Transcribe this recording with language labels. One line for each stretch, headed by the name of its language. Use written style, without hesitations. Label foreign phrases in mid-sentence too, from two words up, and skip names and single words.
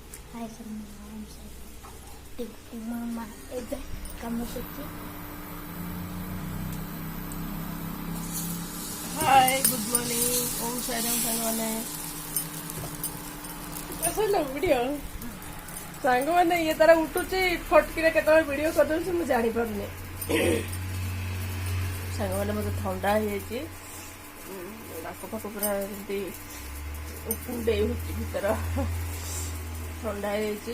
Odia: हाय मामा ଏବେ କାମ କରୁଛି।
English: hi good morning
Odia: ओम साईराम साଙ୍ଗମାନେ ଆସିଲା ଭିଡ଼ିଓ ସାଙ୍ଗମାନେ ଇଏ ତାର ଉଠୁଛି ଫଟକିରେ କେତେବେଳେ ଭିଡ଼ିଓ କରିଦେଉଛି ମୁଁ ଜାଣିପାରୁନି। ସାଙ୍ଗମାନେ ମୋତେ ଥଣ୍ଡା ହେଇଯାଇଛି, ନାକ ଫାକ ପୁରା ଏମିତି କୁଣ୍ଡେଇ ହେଉଛି ଭିତର, ଥଣ୍ଡା ହେଇଯାଇଛି।